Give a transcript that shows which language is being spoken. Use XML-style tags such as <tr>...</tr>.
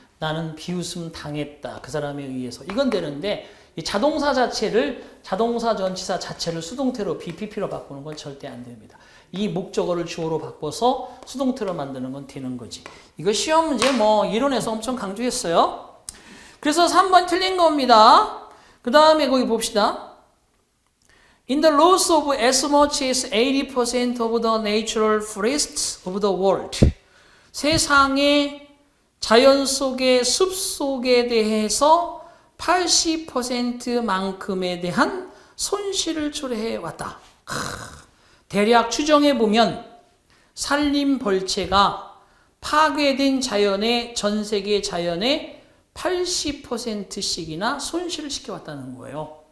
<ko>나는 비웃음 당했다. 그 사람에 의해서. 이건 되는데 이 자동사 자체를 자동사 전치사 자체를 수동태로 BPP로 바꾸는 건 절대 안 됩니다. 이 목적어를 주어로 바꿔서 수동태로 만드는 건 되는 거지. 이거 시험 문제 뭐 이론에서 엄청 강조했어요. 그래서 3번 틀린 겁니다. 그 다음에 거기 봅시다.</ko> <en>In the loss of as much as 80% of the natural forests of the world.</en> <ko>세상의 자연 속의 숲 속에 대해서 80%만큼에 대한 손실을 초래해 왔다. 대략 추정해 보면 산림 벌채가 파괴된 자연의 전 세계 자연의 80%씩이나 손실을 시켜왔다는 거예요.</ko>